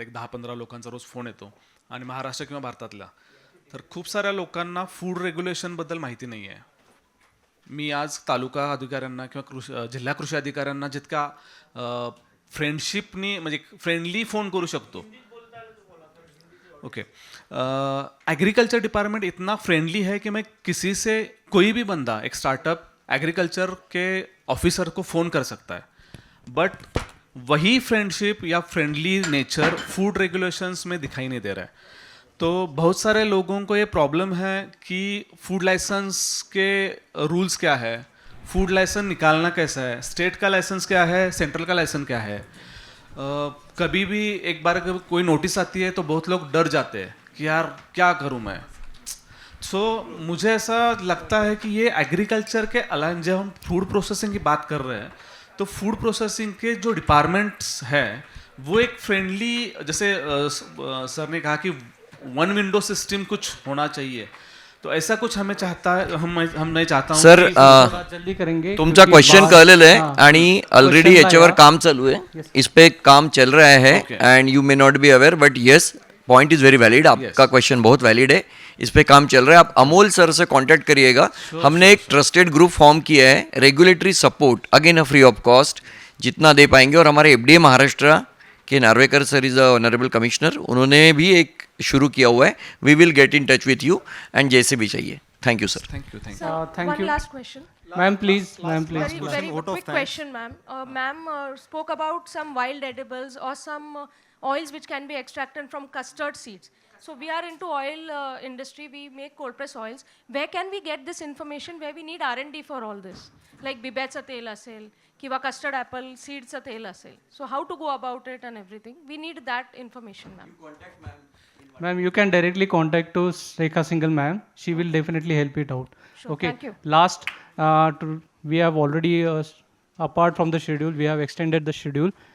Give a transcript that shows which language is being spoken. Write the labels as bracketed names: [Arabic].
[Marathi] एक 10-15 लोकांचा रोज फोन येतो आणि महाराष्ट्र किंवा भारतातल्या. तर खूप साऱ्या लोकांना फूड रेग्युलेशनबद्दल माहिती नाही आहे. मी आज तालुका अधिकाऱ्यांना किंवा जिल्हा कृषी अधिकाऱ्यांना जितका फ्रेंडशिपनी म्हणजे फ्रेंडली फोन करू शकतो. [English] Okay. [Hindi] एग्रीकल्चर डिपार्टमेंट इतना फ्रेंडली है कि मैं किसी से कोई भी बंदा एक स्टार्टअप एग्रीकल्चर के ऑफिसर को फ़ोन कर सकता है. बट वही फ्रेंडशिप या फ्रेंडली नेचर फूड रेगुलेशंस में दिखाई नहीं दे रहा है. तो बहुत सारे लोगों को ये प्रॉब्लम है कि फूड लाइसेंस के रूल्स क्या है, फूड लाइसेंस निकालना कैसा है, स्टेट का लाइसेंस क्या है, सेंट्रल का लाइसेंस क्या है. कभी भी एक बार कोई नोटिस आती है तो बहुत लोग डर जाते हैं कि यार क्या करूं मैं. सो मुझे ऐसा लगता है कि ये एग्रीकल्चर के अलावा जब हम फूड प्रोसेसिंग की बात कर रहे हैं तो फूड प्रोसेसिंग के जो डिपार्टमेंट्स हैं वो एक फ्रेंडली, जैसे सर ने कहा कि वन विंडो सिस्टम कुछ होना चाहिए. तो ऐसा कुछ हमें चाहता है, हम नहीं चाहता हूं. सर जल्दी करेंगे. [Marathi] तुमचा क्वेश्चन कळलेलं आहे आणि ऑलरेडी याच्यावर काम चालू आहे. [Hindi] इस पे काम चल रहा है [English] And you may not be aware but yes point is very valid. [Hindi] आपका क्वेश्चन बहुत वैलिड है. इस पे काम चल रहा है. आप अमोल सर से कांटेक्ट करिएगा. हमने एक ट्रस्टेड ग्रुप फॉर्म किया है. Regulatory support [English] again a free of cost [Hindi] जितना दे पाएंगे. और हमारे एफडीए महाराष्ट्र के Narvekar sir [English] is a honourable commissioner, [Hindi] उन्होंने भी एक शुरू किया हुआ है. [English] we will get in touch with you and [Hindi] जैसे भी चाहिए. [English] Thank you sir. Thank you. Thank one you. last question. Ma'am, please. Very quick question, ma'am. Ma'am spoke about some wild edibles or some oils which can be extracted from custard seeds. So we are into oil industry. We make cold press oils. Where can we get this information? Where we need R&D for all this? [Marathi] Like बिब्याचं तेल असेल किंवा custard apple seedचं तेल असेल. [English] So how to go about it and everything? We need that information, ma'am. Ma'am, you can directly contact to Rekha Singhal ma'am. She will definitely help it out. Sure, Okay. thank you. Last, we have already, apart from the schedule, we have extended the schedule.